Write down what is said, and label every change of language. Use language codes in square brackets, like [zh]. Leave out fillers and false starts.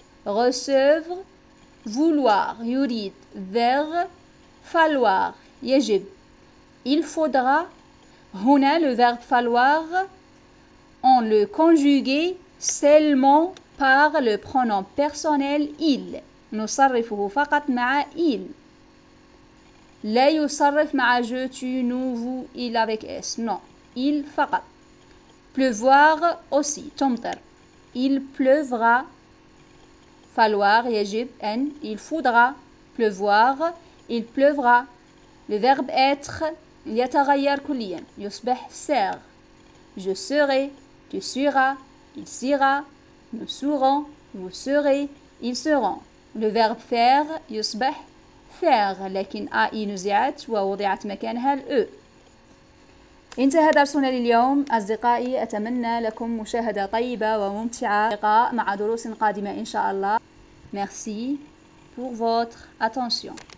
[fr] recevre vouloir يريد. vers falloir يجب. il faudra. هنا le verbe falloir on le conjugué seulement par le pronom personnel il. [ar] نصرفه فقط مع il. لا يصرف مع [fr] je, tu, nous, vous, il avec s. non. il فقط. pleuvoir aussi تمطر. il pleuvra. [ar] falloir يجب أن. [fr] il faudra. pleuvoir il pleuvra. le verbe être [ar] يتغير كليا يصبح [fr] ser. je serai, tu seras, il sera, nous serons, vous serez, ils seront. le verbe faire [ar] يصبح faire لكن ai نزعت ووضعت مكانها ال e. انتهى درسنا لليوم أصدقائي. أتمنى لكم مشاهدة طيبة وممتعة. لقاء مع دروس قادمة إن شاء الله. [fr] Merci pour votre attention.